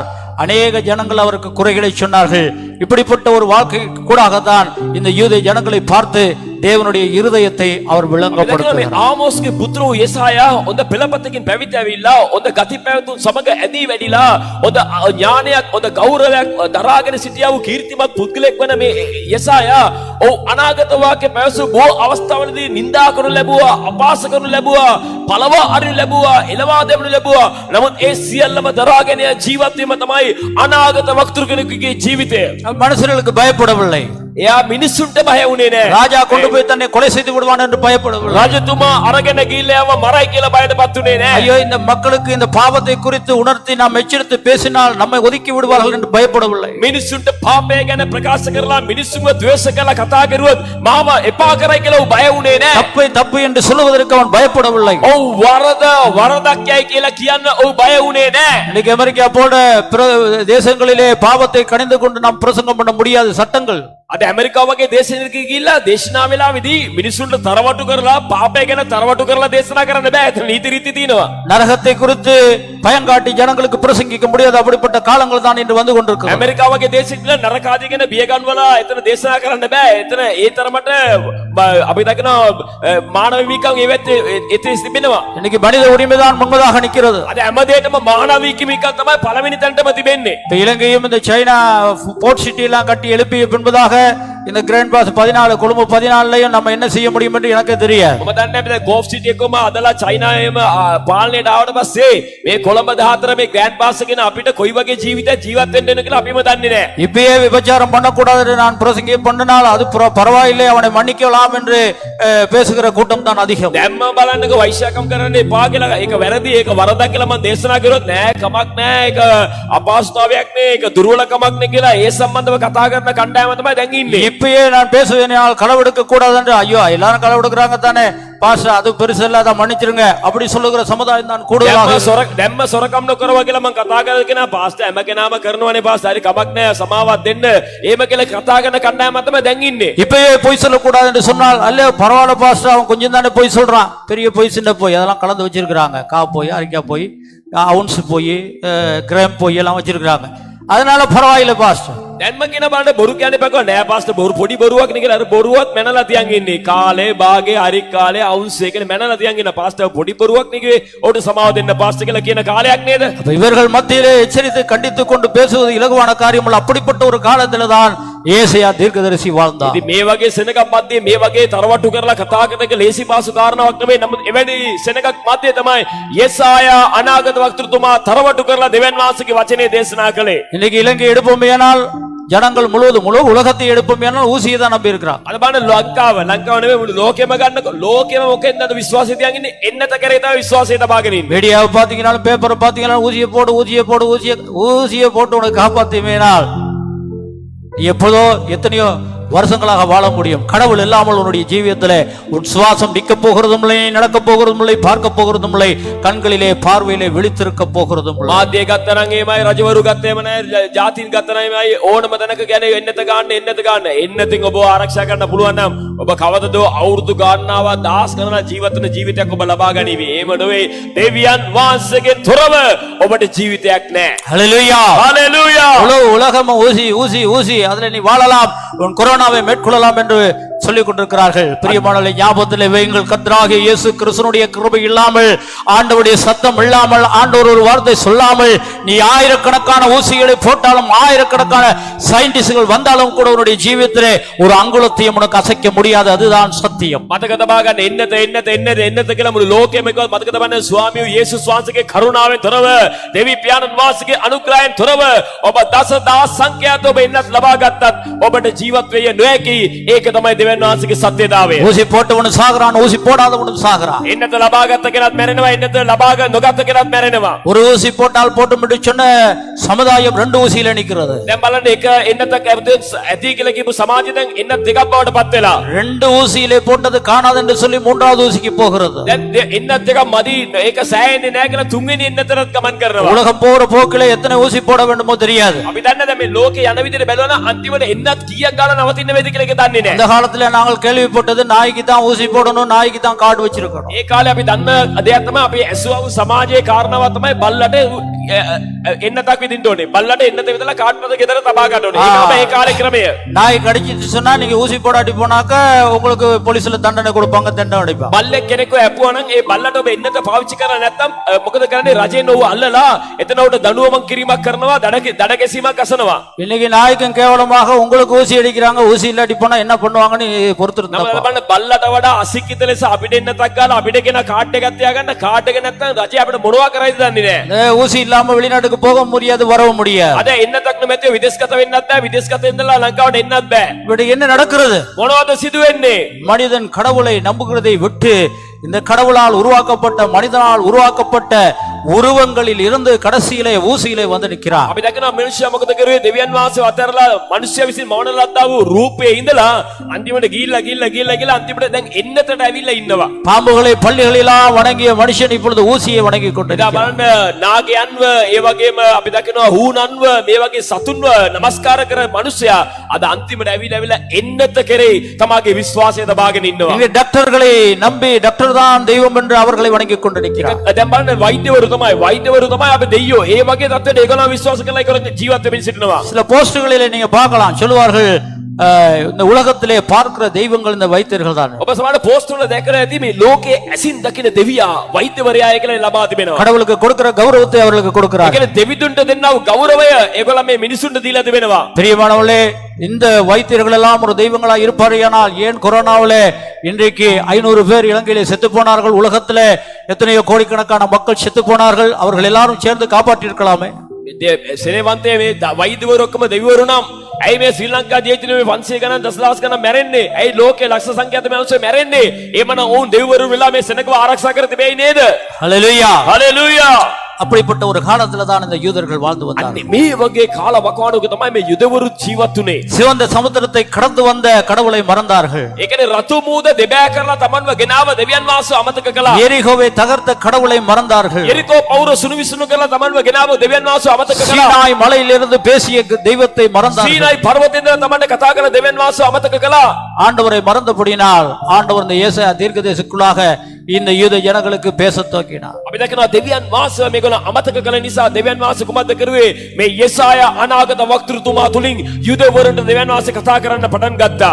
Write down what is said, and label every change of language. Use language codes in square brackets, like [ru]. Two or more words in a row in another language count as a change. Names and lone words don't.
[ta] அநேக ஜனங்கள் அவருக்கு குறைகளை சொன்னார்கள். இப்படிப்பட்ட ஒரு வாழ்க்கை கூடாகத்தான் இந்த யூத ஜனங்களை பார்த்து தேவனுடைய இருதயத்தை அவர் விளங்கப்படுத்துகிறார். [si] ආමෝස්ගේ පුත්‍ර වූ යෙසායා හොඳ පෙළපතකින් පැවිදි ඇවිල්ලා හොඳ ගති පැවතුම් සමග ඇදී වැඩිලා හොඳ ඥානයක් හොඳ ගෞරවයක් දරාගෙන සිටියා වූ කීර්තිමත් පුද්ගලෙක් වන මේ යෙසායා අනාගත වාක්‍ය පැවසු බොහෝ අවස්ථාවලදී නිඳා කරනු ලැබුවා, අපහාස කරනු ලැබුවා, පළවා අරිනු ලැබුවා, එළවා දැමනු ලැබුවා. නමුත් ඒ සියල්ලම දරාගෙන ජීවත් වීම තමයි අනාගත වක්තුරු කෙනෙකුගේ ජීවිතය. [ta] மனுஷர்களுக்கு பயப்படவில்லை. [si] එයා මිනිසුන්ට බය වුණේ නැහැ. [ta] ராஜா கொண்டு போய் தன்னை கொலை செய்து விடுவான் என்று பயப்படவில்லை. [si] රජතුමා අරගෙන ගිහිල්ලා මරයි කියලා බයටපත් උනේ නැහැ. [ta] ஐயோ இந்த மக்களுக்கு இந்த பாவத்தை குறித்து உணர்த்தி நாம் எச்சரித்து பேசினால் நம்மை ஒதுக்கி விடுவார்கள் என்று பயப்படவில்லை. [si] මිනිසුන්ට පාපය ගැන ප්‍රකාශ කරලා මිනිසුන්ව ද්වේෂ කරලා කතා කරුවොත් මාව එපා කරයි කියලා බය වුණේ නැහැ. [ta] தப்பை தப்பு என்று சொல்வதற்கு அவன் பயப்படவில்லை. [si] ඔව් වරදක් යයි කියලා කියන්න ඔව් බය වුණේ නැහැ. [ta] இன்னைக்கு அமெரிக்கா போன்ற பிற தேசங்களிலே பாவத்தை கணிந்து கொண்டு நாம் பிரசங்கம் பண்ண முடியாத சட்டங்கள். [si] අද ඇමරිකාව වගේ දේශනයක ගිහිල්ලා දේශනා වෙලාවේදී මිනිසුන්ට තරවටු කරලා පාපය ගැන තරවටු කරලා දේශනා කරන්න බෑ. ඒතර නීති රීති තියෙනවා. [ta] நரகத்தை குறித்து பயங்காட்டி ஜனங்களுக்கு பிரசங்கிக்க முடியாது. அப்படிப்பட்ட காலங்கள் தான் இன்று வந்து கொண்டிருக்கிறது. [si] ඇමරිකාව වගේ දේශයක නරකාදී ගැන බිය ගන්නවලා එතන දේශනා කරන්න බෑ. එතන ඒ තරමට අපි දකිනවා මානව හිමිකම් ඒත් තිබෙනවා. [ta] இன்னைக்கு மனித உரிமை தான் முன்பதாக நிற்கிறது. [si] අද හැමදේටම මානව හිමිකම් තමයි පළවෙනි තැනටම තිබෙන්නේ. [ta] இப்ப இலங்கையும் இந்த சைனா போர்ட் சிட்டி எல்லாம் கட்டி எழுப்பிய பின்பதாக இந்த கிராண்ட் பாஸ் 14 கொழும்பு 14லையும் நம்ம என்ன செய்ய முடியும் என்று எனக்கு தெரியாது. [si] මම දන්නේ නැහැ ගෝෆ් සිටි එකම අදලා චයිනාවේම පාලනයට ආවට පස්සේ මේ කොළඹ 14 මේ ග්‍රෑන්ඩ් පාස් එකෙන් අපිට කොයි වගේ ජීවිතයක් ජීවත් වෙන්න වෙන කියලා අපිම දන්නේ නැහැ. [ta] இப்பயே விபச்சாரம் பண்ணக்கூடாது என்று நான் பிரசங்கம் பண்ணினால் அது பரவாயில்லை அவனை மன்னிக்கலாம் என்று பேசுகிற கூட்டம் தான் அதிகம். [si] දැම්ම බලන්නක වෛශ්‍යකම් කරන්න එපා කියලා ඒක වැරදි ඒක වරදක් කියලා මම දේශනා කරොත් නෑ කමක් නෑ ඒක අපහසුතාවයක් නේ ඒක දුර්වලකමක් නේ කියලා ඒ සම්බන්ධව කතා කරන කණ්ඩායම තමයි දැන් ඉන්නේ. [ta] இப்பயே நான் பேசுவேனால் களவெடுக்க கூடாது என்று ஐயோ எல்லாரும் களவெடுக்கிறாங்க தானே பாஸ்டர் அது பெருசு இல்ல அதை மன்னிச்சிருங்க அப்படி சொல்லுகிற சமுதாயம் தான் கூடுதலாக. [si] දැම්ම සොරකම් නොකරවා කියලා මම කතා කරගෙන පාස්ටර් හැම කෙනාම කරනවනේ පාස්ටර් හරි කමක් නෑ සමාවක් දෙන්න එහෙම කියලා කතා කරන කණ්ඩායම තමයි දැන් ඉන්නේ. [ta] இப்பயே பொய் சொல்லக்கூடாது என்று சொன்னால் அல்ல பரவாயில்ல பாஸ்டர் அவன் கொஞ்சம் தானே பொய் சொல்றான் பெரிய பொய் சின்ன பொய் அதெல்லாம் கலந்து வச்சிருக்கிறாங்க. கா போய் அரிக்கா போய் அவுன்ஸ் போய் கிராம் போய் எல்லாம் வச்சிருக்கிறாங்க. அதனால பரவாயில்ல பாஸ்டர். [si] දැන්ම කියන බලන්න බොරු කියන්නේ බකව නෑ පාස්ටර් බොරු පොඩි බොරුවක් නේ කියලා අර බොරුවත් මැනලා තියන් ඉන්නේ කාලේ භාගේ හරි කාලේ අවුන්ස් එකනේ මැනලා තියන් ඉන්න පාස්ටර් පොඩි බොරුවක් නේ කිව්වේ ඔකට සමාව දෙන්න පාස්ටර් කියලා කියන කාලයක් නේද. [ta] அப்ப இவர்கள் மத்தியிலே எச்சரித்து கண்டித்து கொண்டு பேசுவது இலகுவான காரியம் அல்ல. அப்படிப்பட்ட ஒரு காலத்துல தான் ஏசாயா தீர்க்கதரிசி வாழ்ந்தார். [si] ඉතින් මේ වගේ සෙනගක් මැද්දේ මේ වගේ තරවටු කරලා කතා කරන එක ලේසි පාසු කාරණාවක් නෙවෙයි. නමුත් එවැනි සෙනගක් මැද්දේ තමයි யெசாயா අනාගත වක්තෘතුමා තරවටු කරලා දෙවියන් වහන්සේගේ වචනේ දේශනා කළේ. [ta] இன்னைக்கு இலங்கை எடுப்போமேயானால் ஜனங்கள் முழுவதும் முழு உலகத்தை எடுப்போமேயானால் ஊசியை தான் நம்பி இருக்கிறான். [si] අද බලන්න ලංකාව නෙවෙයි මුළු ලෝකෙම ගන්නකො ලෝකෙම මොකෙන්ද විශ්වාසය තියන් ඉන්නේ එන්නත කරේ තමයි විශ්වාසය තබාගෙන ඉන්නේ. [ta] மீடியாவை பாத்தீங்கன்னாலும் பேப்பரை பாத்தீங்கன்னாலும் ஊசியை போடு ஊசியை போடு ஊசியை போட்டு உனக்கு காப்பாத்தியமேனால் எப்போதோ எத்தனையோ வருஷங்களாக வாழ முடியும். கடவுள் இல்லாமல் உன்னுடைய ஜீவியத்திலே உன் சுவாசம் நிற்க போகிறதும் இல்லை, நடக்க போகிறதும் இல்லை, பார்க்க போகிறதும் இல்லை, கண்களிலே பார்வையிலே விழித்திருக்க போகிறதும் இல்லை. [si] මාධ්‍ය ගත්තනම් එමයයි රජවරු ගත්තේම නැහැ ජාතින් ගත්තනම් එමයයි ඕනම තැනක කියන්නේ එන්නත ගන්න එන්නතින් ඔබ ආරක්ෂා කරන්න පුළුවන් නම් ඔබ කවදද අවුරුදු ගානනාවක් දහස් ගණනක් ජීවත් වෙන ජීවිතයක් ඔබ ලබා ගනිවි. එහෙම නෙවෙයි දෙවියන් වහන්සේගෙන් තොරව ඔබට ජීවිතයක් නැහැ. [ta] ஹல்லேலூயா ஹalleluya. உலகம் ஊசி ஊசி ஊசி அதுல நீ வாழலாம் உன் கொரோனாவை மேற்கொள்ளலாம் என்று சொல்லிக் கொண்டிருக்கிறார்கள். பிரியமானவர்களே, ஞாபகத்தில் வையுங்கள், கர்த்தராகிய இயேசு கிறிஸ்துவினுடைய கிருபை இல்லாமல், ஆண்டவருடைய சத்தம் இல்லாமல், ஆண்டவர் ஒரு வார்த்தை சொல்லாமல் நீ ஆயிரக்கணக்கான ஊசிகளை போட்டாலும், ஆயிரக்கணக்கான சயின்டிஸ்டுகள் வந்தாலும் கூட உன்னுடைய ஜீவிதத்திலே ஒரு அங்குலத்தையும் உனக்கு அசைக்க முடியாது. அதுதான் சத்தியம். [si] මතක තබා ගන්න එන්නත කියලා මුළු ලෝකෙම එකවත් මතක තබන්න ස්වාමියෝ යේසුස් වහන්සේගේ කරුණාවෙන් තොරව, දෙවි පියාණන් වහන්සේගේ අනුග්‍රහයෙන් තොරව ඔබ දසදහස් සංඛ්‍යාත ඔබ එන්නත් ලබා ගත්තත් ඔබට ජීවත් වෙය නොහැකි. ඒක තමයි දෙවියන් වහන්සේගේ සත්‍යතාවය. [ta] ஊசி போட்டவனும் சாகுறான், ஊசி போடாதவனும் சாகுறான். [si] එන්නත ලබා ගත්ත කෙනත් මැරෙනවා, එන්නත ලබා නොගත්ත කෙනත් මැරෙනවා. [ta] ஒரு ஊசி போட்டால் போட்டு முடிச்சோன்ன சமுதாயம் ரெண்டு ஊசியில நிக்கிறது. [si] දැන් බලන්න එක එන්නතක් ඇති කියලා කියපු සමාජය දැන් එන්නත් දෙකක් බවට පත් වෙලා. [ta] ரெண்டு ஊசியிலே போட்டது காணாது என்று சொல்லி மூன்றாவது ஊசிக்கு போகிறது. [si] දැන් එන්නත් දෙකක් මදි, ඒක සෑහෙන්නේ නැහැ කියලා තුන්වෙනි එන්නතරත් ගමන් කරනවා. [ta] உலகம் போற போக்கிலே எத்தனை ஊசி போட வேண்டுமோ தெரியாது. [si] අපි දන්නේ දැන් මේ ලෝකේ යන විදිහට බැලුවා නම් අන්තිමට එන්නත් කීයක් ගාලා නවතින්න වෙයිද කියලා ඒක දන්නේ නැහැ. [ta] அந்த காலத்துல நாங்கள் கேள்விப்பட்டது நாய்க்கு தான் ஊசி போடணும், நாய்க்கு தான் கார்டு வச்சிருக்கணும். [si] ඒ කාලේ අපි දන්න දෙයක් තමයි අපි ඇසුවා වූ සමාජයේ කාරණාවක් තමයි බල්ලට එන්නතක් විදින්න ඕනේ. බල්ලට එන්නත විදලා කාඩ් පද ගෙදර තබා ගන්න ඕනේ. ඒක තමයි ඒ කාලේ ක්‍රමය. [ta] நாய் கடிச்சிட்டு சொன்னா நீங்க ஊசி போடாட்டி போனாக்க உங்களுக்கு போலீஸ்ல தண்டனை கொடுப்பாங்க, தண்டனை அடிப்பாங்க. [si] බල්ලෙක් කෙනෙක්ව ඇපුවා නම් ඒ බල්ලට ඔබ එන්නත පාවිච්චි කරලා නැත්නම් මොකද කරන්නේ? රජෙන් ඔහු අල්ලලා එතන උට දඬුවමක් කිරීමක් කරනවා, දඩ ගැසීමක් අසනවා. [ta] இன்னைக்கு நாய்க்கும் கேவலமாக உங்களுக்கு ஊசி அடிக்கிறாங்க, ஊசி இல்லாட்டி போனா என்ன பண்ணுவாங்கன்னு பொறுத்திருந்தா [si] නම බලන්න බල්ලට වඩා අසික්කිත ලෙස අපිට එන්නතක් ගාලා අපිට කෙනා කාඩ් එකක් තියාගන්න, කාඩ් එක නැත්නම් රජය අපිට මොනවා කරයිද දන්නේ නැහැ. [ta] ஊசி இல்லாம வெளிநாட்டுக்கு போக முடியாது, வரவும் முடியாது. [si] අද එන්නතක් නැමැතිව විදේශගත වෙන්නත් බෑ, විදේශගත ඉඳලා ලංකාවට එන්නත් බෑ. [ta] இப்படி என்ன நடக்கிறது? [si] මොනවද සිදු වෙන්නේ? [ta] மனிதன் கடவுளை நம்புகிறதை விட்டு இந்த கடவுளால் உருவாக்கப்பட்ட, மனிதனால் உருவாக்கப்பட்ட உருவங்களில் இருந்து கடைசியிலே ஊசியிலே வந்து நிற்கிறார். [si] අපි දැකනවා මිනිස්සයා මොකද කරුවේ? දෙවියන් වහන්සේ අතරලා මිනිස්සයා විසින් මවන ලද්දා වූ රූපයේ ඉඳලා අන්තිමට ගිහිල්ලා අන්තිමට දැන් එන්නතට ඇවිල්ලා ඉන්නවා. [ta] பாம்புகளை பள்ளிகளெல்லாம் வணங்கிய மனுஷன் இப்பொழுது ஊசியை வணங்கி ඉතින් கொண்டிருக்கிறார். [si] බලන්න නාගයන්ව ඒ වගේම අපි දකිනවා හූනන්ව මේ වගේ සතුන්ව නමස්කාර කර මිනිස්සයා අද අන්තිමට ඇවිල්ලා එන්නත කෙරේ තමාගේ විශ්වාසය දබාගෙන ඉන්නවා. [ta] இங்கே டாக்டர்களை நம்பி டாக்டர் தான் தெய்வம் என்று அவர்களை வணங்கி கொண்டிருக்கிறார். [si] දැන් බලන්න වෛද්‍යවරු තමයි අපි දෙයියෝ. ඒ වගේ தත්ත්වයට ඒගොල්ලෝ විශ්වාස කරලා ඒගොල්ලෝ ජීවත් වෙමින් සිටිනවා. [ta] சில போஸ்டுகளிலே நீங்க பார்க்கலாம், சொல்லுவார்கள் இந்த உலகத்திலே பார்க்கிற தெய்வங்கள் இந்த வைத்தியர்கள் தான். [si] ඔබ සමහර පෝස්ට් වල දැකලා ඇති මේ ලෝකයේ ඇසින් දකින දෙවියා වෛද්‍යවරයා කියලා ලබා තිබෙනවා. [ta] கடவுளுக்கு கொடுக்கிற கௌரவத்தை அவர்களுக்கு ඒ கொடுக்கிறார். [si] කියන්නේ දෙවිදුන්ට දෙන්නා වූ ගෞරවය ඒගොල්ලෝ මේ මිනිසුන්ට දීලා තිබෙනවා. [ta] பிரியமானவர்களே, இந்த வைத்தியர்கள் எல்லாம் ஒரு தெய்வங்களா இருப்பார்கள். ஏன் கொரோனாவிலே இன்றைக்கு 500 பேர் இலங்கையிலே செத்து போனார்கள், உலகத்திலே எத்தனையோ கோடிக்கணக்கான மக்கள் செத்து போனார்கள், அவர்கள் எல்லாரும் சேர்ந்து காப்பாற்றி இருக்கலாமே. [si] සෙනෙවන්තයේ මේ වෛද්‍යවරු ඔක්කොම දෙවිවරු නම් ඇයි මේ ශ්‍රී ලංකා ජීවිතේ මේ 500 ගණන් දසදහස් ගණන් මැරෙන්නේ? ඇයි ලෝකේ ලක්ෂ සංඛ්‍යාත මිනිස්සු මැරෙන්නේ? එමනම් ඔවුන් දෙවිවරු වෙලා මේ සෙනගව ආරක්ෂා කර තිබෙයි නේද? [ta] ஹல்லேலூயா. [si] හලෙලූයා. [ta] அப்படிப்பட்ட ஒரு காலத்துல தான் இந்த யூதர்கள் வாழ்ந்து வந்தார்கள். [si] මේ වගේ කාල වකවානුවක තමයි මේ යුදවරු ජීවත් උනේ. [ta] சிவந்த சமுத்திரத்தை கடந்து வந்த கடவுளை மறந்தார்கள். [si] ඒ කියන්නේ රතු මූද දෙබෑ කරලා තමන්ව ගෙනාව දෙවියන් වහන්සේ අමතක කළා. [ta] எரிகோவை தகர்த்த கடவுளை மறந்தார்கள். [si] එරිකෝ පවුර සුණු විසුණු කරලා තමන්ව ගෙනාව දෙවියන් වහන්සේ අමතක කළා. [ta] சீனாய் மலையிலிருந்து பேசிய தெய்வத்தை மறந்தார்கள். [si] සීනයි පර්වතයෙන් තමන්ට කතා කරන දෙවියන් වහන්සේ අමතක කළා. [ta] ஆண்டவரை மறந்தபடியினால் ஆண்டவர் இந்த ஏசாயா தீர்க்கதரிசிக்குள்ளாக இந்த யூத ஜனங்களுக்கு பேசத் துவங்கினார். [si] අපි දකිනවා දෙවියන් වහන්සේ මේගොල්ලෝ අමතක කළ නිසා දෙවියන් වහන්සේ කුමක්ද කරුවේ? මේ යෙසායා අනාගත වක්තෘතුමා තුලින් යුදවරුන්ට දෙවියන් වහන්සේ කතා කරන්න පටන් ගත්තා.